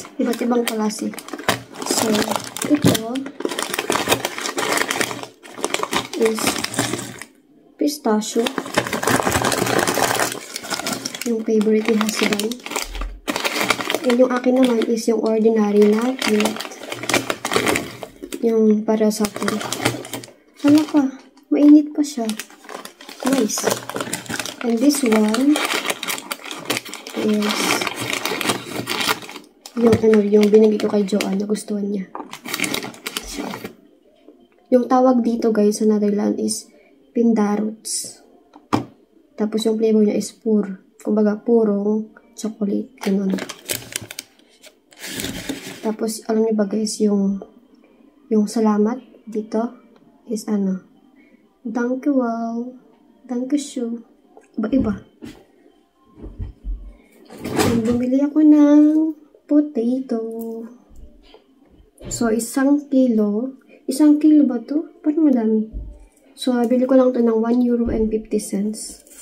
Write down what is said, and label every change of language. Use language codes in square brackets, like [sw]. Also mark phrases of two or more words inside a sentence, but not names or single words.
[tl] Iba't ibang klase. So, ito is pistachio. Yung favorite ni husband. And yung akin naman is yung ordinary na nut. Yung para sa akin. Hala pa, mainit pa siya. Nice. And this one is yung binigay ko kay Joanne, nagustuhan niya. So, yung tawag dito guys sa Netherlands is pindarots. Tapos yung flavor niya is pure. Kumbaga, purong chocolate. Ganun. Tapos, alam niyo ba guys, yung salamat dito is danke wow, [de] danke schön. [tl] Iba-iba. And bumili ako ng potato. So, 1 kilo. 1 kilo ba to? Parang madami. So, bili ko lang to ng €1.50.